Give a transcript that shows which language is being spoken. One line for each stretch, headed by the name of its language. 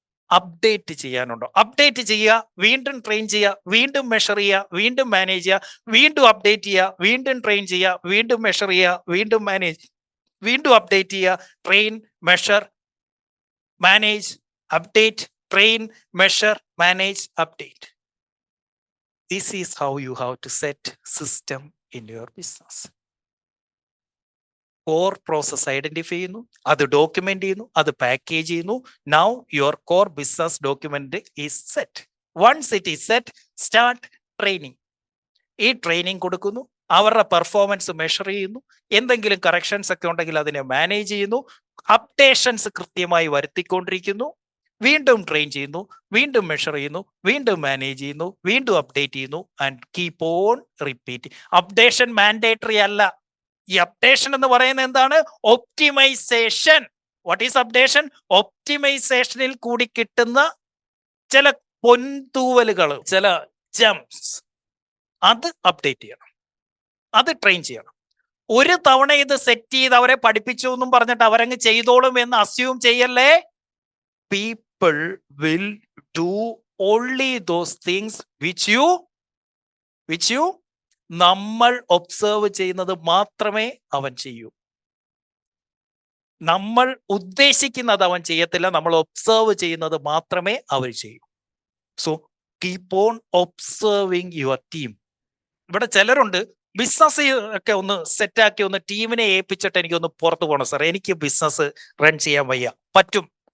Malayalam: Update ചെയ്യാനുണ്ടോ. Update ചെയ്യുക, വീണ്ടും train ചെയ്യുക, വീണ്ടും മെഷർ ചെയ്യുക, വീണ്ടും മാനേജ് ചെയ്യുക, വീണ്ടും അപ്ഡേറ്റ് ചെയ്യുക, വീണ്ടും ട്രെയിൻ ചെയ്യുക, വീണ്ടും മെഷർ ചെയ്യുക, വീണ്ടും മാനേജ്, വീണ്ടും അപ്ഡേറ്റ് ചെയ്യുക, train, measure, manage, update, train, measure, manage, update.
English: This is how you have to set system in your business.
Malayalam: Core process identify ചെയ്യുന്നു, അത് ഡോക്യുമെന്റ് ചെയ്യുന്നു, അത് പാക്കേജ് ചെയ്യുന്നു.
English: Now your core business document is set. Once it is set, start training.
Malayalam: ഈ training കൊടുക്കുന്നു, അവരുടെ performance measure ചെയ്യുന്നു, എന്തെങ്കിലും കറക്ഷൻസ് ഒക്കെ ഉണ്ടെങ്കിൽ അതിനെ മാനേജ് ചെയ്യുന്നു, അപ്ഡേഷൻസ് കൃത്യമായി വരുത്തിക്കൊണ്ടിരിക്കുന്നു, വീണ്ടും ട്രെയിൻ ചെയ്യുന്നു, വീണ്ടും മെഷർ ചെയ്യുന്നു, വീണ്ടും മാനേജ് ചെയ്യുന്നു, വീണ്ടും അപ്ഡേറ്റ് ചെയ്യുന്നു,
English: And keep on repeat.
Malayalam: Updation mandatory അല്ല. ഈ അപ്ഡേഷൻ എന്ന് പറയുന്നത് എന്താണ്?
English: Optimisation. What is updation?
Malayalam: ഒപ്റ്റിമൈസേഷനിൽ കൂടി കിട്ടുന്ന ചില പൊൻതൂവലുകൾ, ചില ജംസ്, അത് അപ്ഡേറ്റ് ചെയ്യണം, അത് ട്രെയിൻ ചെയ്യണം. ഒരു തവണ ഇത് സെറ്റ് ചെയ്ത് അവരെ പഠിപ്പിച്ചു എന്നും പറഞ്ഞിട്ട് അവരങ്ങ് ചെയ്തോളും എന്ന് അസ്യൂം ചെയ്യല്ലേ.
English: People will do only those things which you
Malayalam: നമ്മൾ ഒബ്സർവ് ചെയ്യുന്നത് മാത്രമേ അവൻ ചെയ്യൂ. നമ്മൾ ഉദ്ദേശിക്കുന്നത് അവൻ ചെയ്യത്തില്ല, നമ്മൾ ഒബ്സർവ് ചെയ്യുന്നത് മാത്രമേ അവർ ചെയ്യൂ.
English: So keep on observing your team.
Malayalam: ഇവിടെ ചിലരുണ്ട്, ബിസിനസ് ഒക്കെ ഒന്ന് സെറ്റാക്കി ഒന്ന് ടീമിനെ ഏൽപ്പിച്ചിട്ട് എനിക്കൊന്ന് പുറത്തു പോകണം സാർ, എനിക്ക് ബിസിനസ് റൺ ചെയ്യാൻ വയ്യ. പറ്റും.